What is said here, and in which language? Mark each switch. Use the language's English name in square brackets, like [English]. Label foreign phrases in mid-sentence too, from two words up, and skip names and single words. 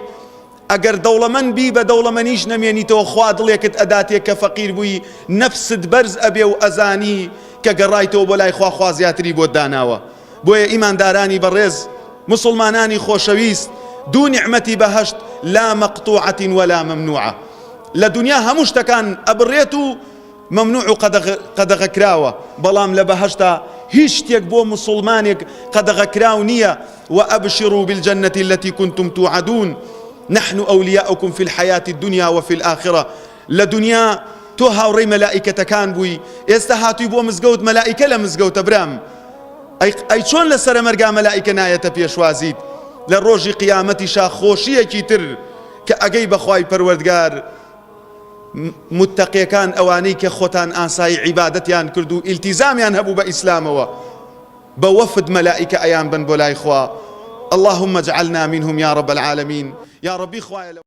[Central Kurdish] ئەگەر دەوڵەمەند بی بە دەوڵەمەندیش نەمێنیتەوە، خوا دڵێکت ئەداتێ کە فەقیر بووی، نەفست بەرز ئەبێ و ئەزانی کە گەڕایتەوە بۆ لای خوا زیاتری بۆت داناوە. بۆیە ئیماندارانی بەڕێز، مسلمانانی خۆشەویست، دوو نیعمەتی بەهەشت [Arabic] لا مەقطوعة ولا ممنوعة. [Central Kurdish] لە دنیا هەموو شتەکان ئەبڕێت و ممنوع و قەدەغەکراوە، بەڵام لە بەهەشتا هیچ شتێک بۆ مسلمانێک قەدەغەکراو نییە. [Arabic] وأبشروا بالجنة التي كنتم توعدون نحن أولياؤكم في الحياة الدنيا وفي الآخرة. [Central Kurdish] لدنيا تۆ هاوڕێی مەلائیکەتەکان بووی، ئێستا هاتووی بۆ مزگەوت، مەلائیکە لە مزگەوتە برام. ئەی چۆن لەسەر مەرگا مەلائیکە نایەتە پێشوازیت؟ لە ڕۆژی قیامەتیشا خۆشیەکی تر کە ئەگەی بەخوای پەروەردگار متقیەکان ئەوانەی کە خۆتان ئاسایی عیبادەتیان کرد و ئیلتیزامیان هەبوو بە ئیسلامەوە، بە وەفد مەلائیکە ئەیان بن بۆ لای خوا. [Arabic] اللهم اجعلنا منهم يا رب العالمين. يا ربي خوایە